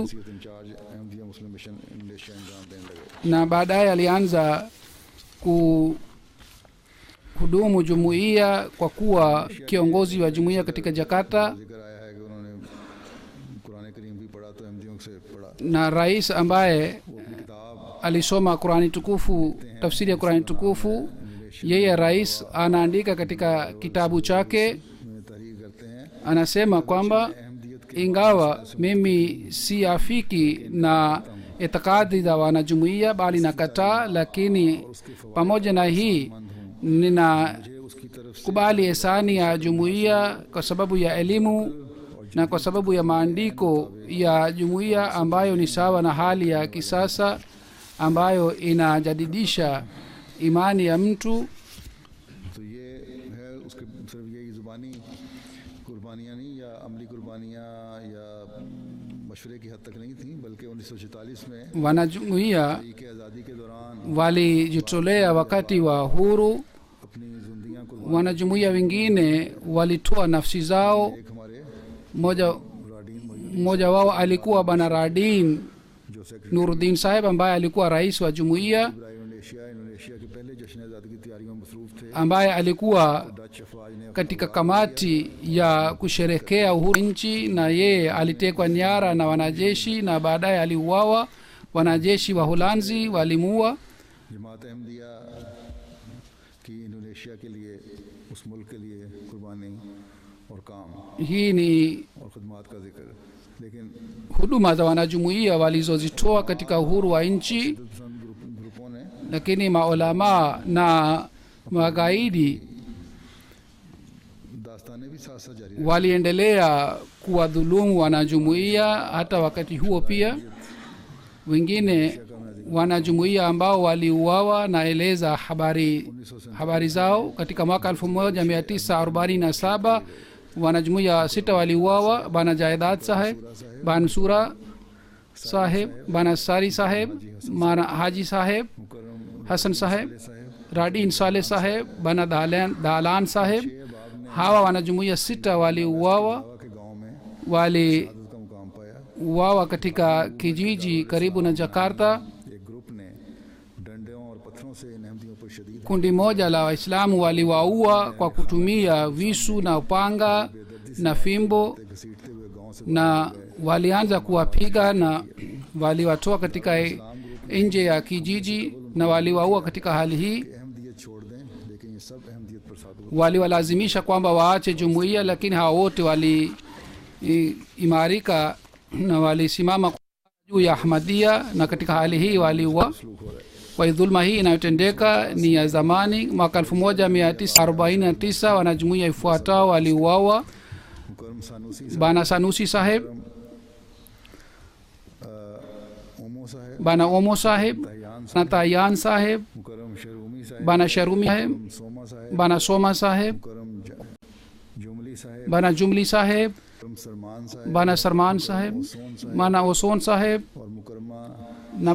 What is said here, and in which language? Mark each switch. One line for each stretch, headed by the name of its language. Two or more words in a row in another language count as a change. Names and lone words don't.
Urdu: انچارج احمدیہ مسلم مشن انڈونیشیا انجام دینے لگے.
Swahili: na baadaye alianza kuhudumu jumuiya kwa kuwa kiongozi wa jumuiya katika Jakarta.
Urdu: ذکر آیا ہے کہ انہوں نے قرآن کریم بھی پڑھا تو احمدیوں سے پڑھا.
Swahili: Na rais ambaye
Urdu: کتاب
Swahili: alisoma Qurani tukufu, tafsiri ya Qurani tukufu, yeye rais anaandika katika kitabu chake,
Urdu: میں تحریر کرتے ہیں.
Swahili: anasema kwamba ingawa mimi si afiki na itikadi za wanajumuiya bali nakataa, lakini pamoja na hii ninakubali ihsani ya jumuiya kwa sababu ya elimu na kwa sababu ya maandiko ya jumuiya ambayo ni sawa na hali ya kisasa ambayo inajadidisha imani ya mtu.
Urdu: تو یہ ہے اس کے صرف یہی زبانی قربانیاں نہیں یا عملی قربانیاں یا مشورے کی حد تک نہیں تھی، بلکہ 1946 میں
Swahili: Wanajumuiya
Urdu: کی آزادی کے دوران
Swahili: walijitolea wakati wa huru.
Urdu: اپنی زندگیاں قربان
Swahili: Wanajumuiya wengine walitoa nafsi zao.
Urdu: ایک ہمارے
Swahili: Mmoja wao alikuwa bana Radin
Urdu: جو سیکرٹری
Swahili: Nuruddin Saheb ambaye alikuwa rais wa jumuiya,
Urdu: انڈونیشیا کے پہلے جشن آزادی کی تیاریوں میں مصروف تھے.
Swahili: ambaye alikuwa
Urdu: ڈچ افواج نے
Swahili: katika kamati ya kusherekea uhuru nchi, na yeye alitekwa nyara na wanajeshi na baadaye aliuawa. Wanajeshi wa Holanzi walimuua.
Urdu: جماعت احمدیہ کی انڈونیشیا کے لیے اس ملک کے لیے قربانی اور کام
Swahili: Hii ni
Urdu: اور خدمات کا ذکر، لیکن
Swahili: huduma za wanajumuiya walizozitoa katika uhuru wa nchi,
Urdu: پسند گروپوں نے
Swahili: lakini maulama na magaidi
Urdu: داستانیں بھی ساتھ ساتھ جاری
Swahili: waliendelea kuwadhulumu wanajumuiya. Hata wakati huo pia wengine wanajumuiya ambao waliuawa, naeleza habari zao. Katika mwaka 1947 wanajumuiya 6 waliuawa: bana Jaidad Saheb, bana Sura Saheb, bana Sari Saheb, bana Haji Saheb, Hassan Saheb, Radin Saleh Saheb, bana Dalan Saheb. Hawa wanajumuiya 6 waliuawa.
Urdu: کے گاؤں میں
Swahili: Waliuawa
Urdu: کا مقام پایا.
Swahili: katika kijiji karibu na Jakarta.
Urdu: ایک گروپ نے ڈنڈوں اور پتھروں سے ان احمدیوں پر شدید
Swahili: Kundi moja la Waislamu waliwaua kwa kutumia visu na upanga na fimbo,
Urdu: گھسیٹتے ہوئے گاؤں سے
Swahili: na walianza kuwapiga na waliwatoa katika nje ya kijiji na waliwaua. Katika hali hii
Urdu: احمدیت چھوڑ دیں، لیکن یہ سب احمدیت پر ثابت
Swahili: waliwalazimisha kwamba waache jumuiya, lakini hawa wote waliimarika na walisimama juu ya Ahmadiyya, na katika hali hii waliua.
Urdu: سلوک ہو رہا ہے.
Swahili: kwa hiyo dhulma hii inayotendeka ni ya zamani. Mwaka 1949 wanajumuiya ifuatao waliuawa:
Urdu: مکرم سنوسی صاحب,
Swahili: bana sanusi saheb,
Urdu: اومو صاحب,
Swahili: bana omo saheb, na tayan saheb,
Urdu: مکرم شرومی صاحب,
Swahili: bana sharumi saheb,
Urdu: سوما صاحب,
Swahili: bana soma saheb,
Urdu: مکرم جملی صاحب,
Swahili: bana jumli saheb,
Urdu: مکرم سلمان صاحب,
Swahili: bana sarman saheb,
Urdu: اوسون صاحب
Swahili: bana oson saheb,
Urdu: اور مکرمہ
Swahili: na